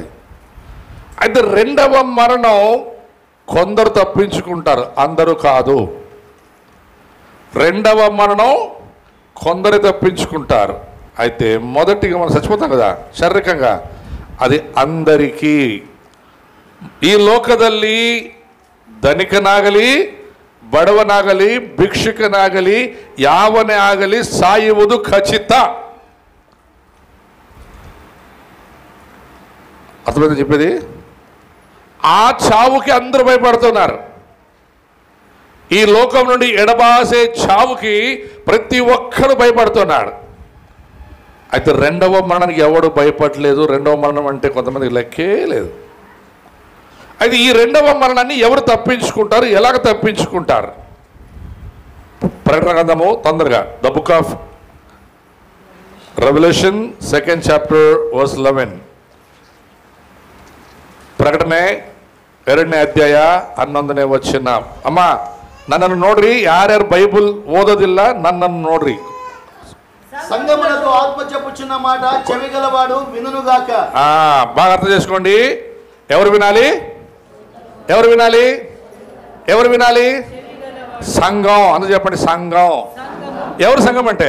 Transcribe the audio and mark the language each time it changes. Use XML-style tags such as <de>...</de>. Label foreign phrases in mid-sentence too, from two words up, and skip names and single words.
<te>అయితే రెండవ మరణం కొందరు తప్పించుకుంటారు, అందరూ కాదు. రెండవ మరణం కొందరు తప్పించుకుంటారు. అయితే మొదటిగా మనం చచ్చిపోతాం కదా ಶಾರೀರಿಕಂగా, అది అందరికీ.</te> <kn>ಈ ಲೋಕದಲ್ಲಿ ಧನಿಕನಾಗಲಿ ಬಡವನಾಗಲಿ ಭಿಕ್ಷುಕನಾಗಲಿ ಯಾವನೇ ಆಗಲಿ ಸಾಯುವುದು ಖಚಿತ.</kn> <te>అర్థమైంది చెప్పేది? ఆ చావుకి అందరూ భయపడుతున్నారు. ఈ లోకం నుండి ఎడబాసే చావుకి ప్రతి ఒక్కరు భయపడుతున్నాడు. అయితే రెండవ మరణానికి ఎవడు భయపడలేదు. రెండవ మరణం అంటే కొంతమందికి లెక్కే లేదు. అయితే ఈ రెండవ మరణాన్ని ఎవరు తప్పించుకుంటారు, ఎలాగ తప్పించుకుంటారు? ప్రకటన గ్రంథము తొందరగా,</te> <en>the book of revolution 2nd chapter verse 11.</en> <kn>ಪ್ರಕಟಣೆ 2ನೇ ಅಧ್ಯಾಯ 11ನೇ ವಚನ. ಅಮ್ಮ ನನ್ನನ್ನು ನೋಡ್ರಿ, ಯಾರ್ಯಾರು ಬೈಬಲ್ ಓದೋದಿಲ್ಲ ನನ್ನನ್ನು ನೋಡ್ರಿ.</kn> <te>సంగములతో ఆత్మ చెప్పుచున్న మాట చెవిగలవాడు వినుగాక. బాగా అర్థం చేసుకోండి. ఎవరు వినాలి? ఎవరు వినాలి? ఎవరు వినాలి? సంఘం. అందుకు చెప్పండి, సంఘం. ఎవరు సంఘం అంటే?</te>